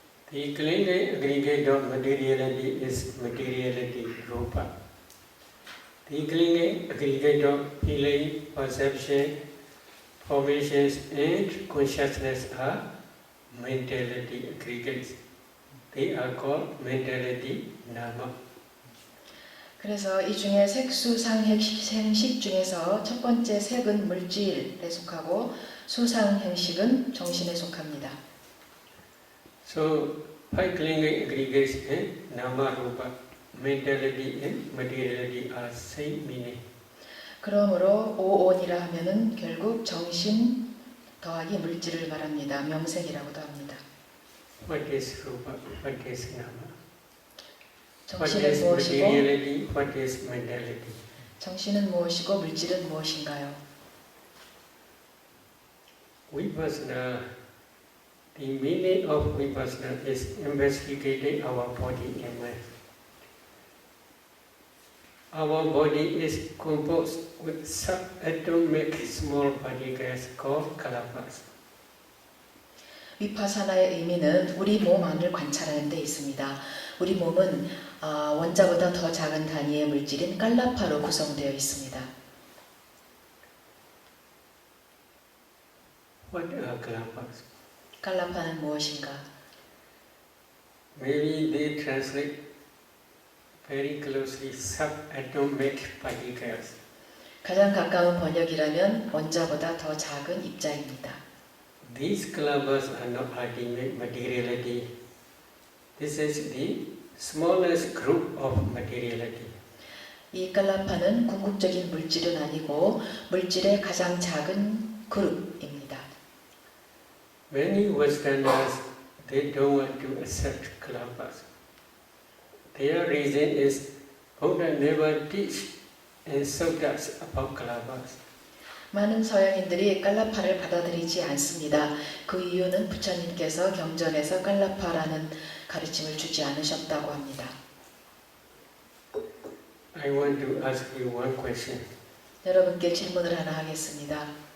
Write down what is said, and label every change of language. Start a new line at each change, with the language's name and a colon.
English: The clinging aggregate of materiality is materiality, rupa. The clinging aggregate of feeling, perception, formations and consciousness are mentality aggregates. They are called mentality nama.
Korean: 그래서 이 중에 색수상행식 중에서 첫 번째 색은 물질에 속하고 수상행식은 정신에 속합니다.
English: So, five clinging aggregates in nama rupa, mentality and materiality are same meaning.
Korean: 그러므로 오온이라 하면은 결국 정신 더하기 물질을 말합니다. 명색이라고도 합니다.
English: What is rupa? What is nama? What
Korean: 정신은
English: is
Korean: 무엇이고
English: materiality? What is mentality?
Korean: 정신은 무엇이고 물질은 무엇인가요?
English: Vipassana, the meaning of Vipassana is investigating our body and mind. Our body is composed with subatomic small particles called kalapas.
Korean: 위파사나의 의미는 우리 몸 안을 관찰하는 데 있습니다. 우리 몸은 원자보다 더 작은 단위의 물질인 깔라파로 구성되어 있습니다.
English: What are kalapas?
Korean: 깔라파는 무엇인가?
English: Maybe they translate very closely subatomic particles.
Korean: 가장 가까운 번역이라면 원자보다 더 작은 입자입니다.
English: These kalapas are not ultimate materiality. This is the smallest group of materiality.
Korean: 이 깔라파는 궁극적인 물질은 아니고 물질의 가장 작은 그룹입니다.
English: Many Westerners, they don't want to accept kalapas. Their reason is Buddha never teach in suttas about kalapas.
Korean: 많은 서양인들이 깔라파를 받아들이지 않습니다. 그 이유는 부처님께서 경전에서 깔라파라는 가르침을 주지 않으셨다고 합니다.
English: I want to ask you one question.
Korean: 여러분께 질문을 하나 하겠습니다.